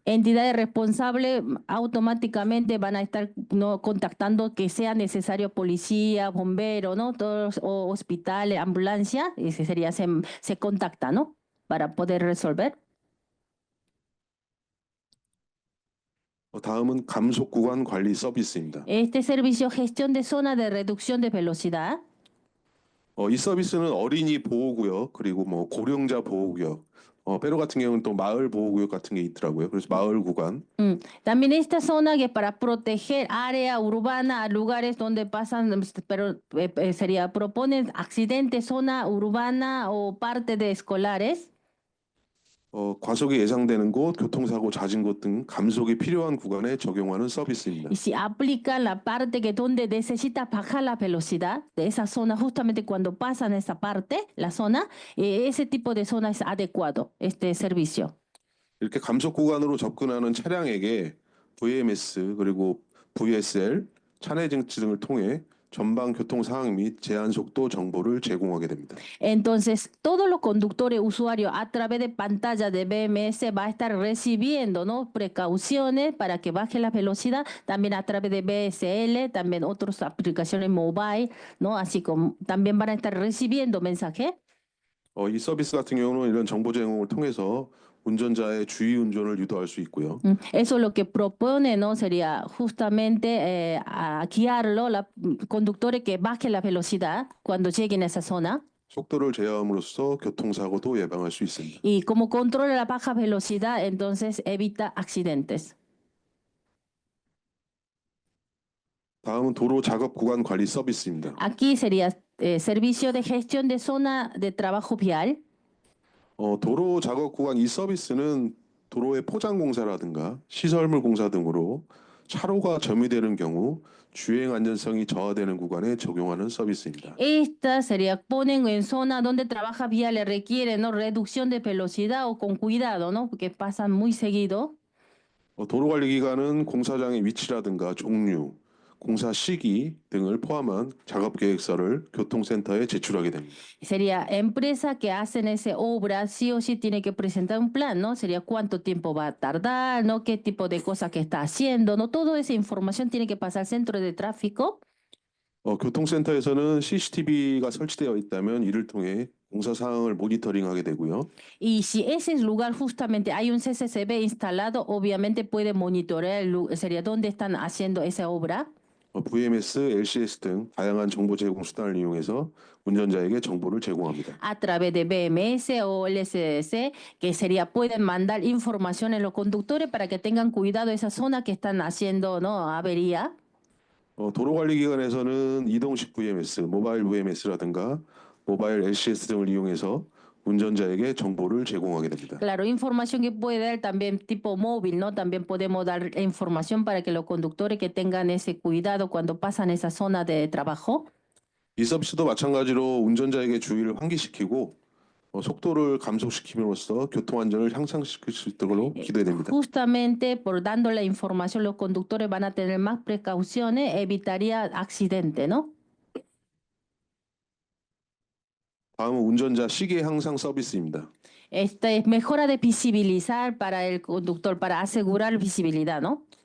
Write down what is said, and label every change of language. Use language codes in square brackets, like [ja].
[es] Entidades responsables automáticamente van a estar, ¿no? Contactando que sea necesario policía, bombero, ¿no? Todos hospitales, ambulancia, y se contacta, ¿no? Para poder resolver. [ko] 다음은 감속 구간 관리 서비스입니다. [es] Este servicio gestión de zona de reducción de velocidad. [ko] 이 서비스는 어린이 보호구역 그리고 고령자 보호구역, 페루 같은 경우는 또 마을 보호구역 같은 게 있더라고요. 그래서 마을 구간. [es] También esta zona que para proteger área urbana, lugares donde pasan, pero proponen accidentes, zona urbana o parte de escolares. [ko] 과속이 예상되는 곳, 교통사고 잦은 곳 등 감속이 필요한 구간에 적용하는 서비스입니다. [es] Y si aplican la parte que donde necesita bajar la velocidad de esa zona, justamente cuando pasan esa parte, la zona, ese tipo de zona es adecuado, este servicio. [ko] 이렇게 감속 구간으로 접근하는 차량에게 VMS 그리고 VSL, 차내 증치 등을 통해 전방 교통 상황 및 제한 속도 정보를 제공하게 됩니다. [es] Entonces, todos los conductores usuarios a través de pantalla de BMS va a estar recibiendo, ¿no? Precauciones para que baje la velocidad, también a través de BSL, también otras aplicaciones mobile, ¿no? Así como también van a estar recibiendo mensajes. [ko] 이 서비스 같은 경우는 이런 정보 제공을 통해서 운전자의 주의 운전을 유도할 수 있고요. [es] Eso lo que propone, ¿no? Sería justamente a guiarlo, conductores que bajen la velocidad cuando lleguen a esa zona. [ko] 속도를 제어함으로써 교통사고도 예방할 수 있습니다. [es] Y como controla la baja velocidad, entonces evita accidentes. [ko] 다음은 도로 작업 구간 관리 서비스입니다. [es] Aquí sería servicio de gestión de zona de trabajo vial. [ko] 도로 작업 구간 이 서비스는 도로의 포장 공사라든가 시설물 공사 등으로 차로가 점유되는 경우 주행 안전성이 저하되는 구간에 적용하는 서비스입니다. [es] Esta sería ponen en zona donde trabaja viales requiere, ¿no? Reducción de velocidad o con cuidado, ¿no? Porque pasan muy seguido. [ko] 도로관리기관은 공사장의 위치라든가 종류, 공사 시기 등을 포함한 작업 계획서를 교통센터에 제출하게 됩니다. [es] Sería empresa que hacen esa obra, sí o sí tiene que presentar un plan, ¿no? Sería cuánto tiempo va a tardar, ¿no? Qué tipo de cosas que está haciendo, ¿no? Toda esa información tiene que pasar al centro de tráfico. [ko] 교통센터에서는 CCTV가 설치되어 있다면 이를 통해 공사 상황을 모니터링하게 되고요. [es] Y si ese lugar justamente hay un CCTV instalado, obviamente puede monitorear, sería dónde están haciendo esa obra. [ko] VMS, LCS 등 다양한 정보 제공 수단을 이용해서 운전자에게 정보를 제공합니다. [es] A través de BMS o LSS, que sería, pueden mandar información a los conductores para que tengan cuidado esa zona que están haciendo, ¿no? Avería. [ko] 도로관리기관에서는 이동식 VMS, 모바일 VMS라든가 모바일 LCS 등을 이용해서 운전자에게 정보를 제공하게 됩니다. [es] Claro, información que puede dar también tipo móvil, ¿no? También podemos dar información para que los conductores que tengan ese cuidado cuando pasan esa zona de trabajo. [ko] 이 서비스도 마찬가지로 운전자에게 주의를 환기시키고 속도를 감속시킴으로써 교통 안전을 향상시킬 수 있도록 기대됩니다. [es] Justamente por dando la información, los conductores van a tener más precauciones, evitaría accidente, ¿no? [ko] 다음은 운전자 시계 향상 서비스입니다. [es] Esta es mejora de visibilizar para el conductor, para asegurar visibilidad, ¿no?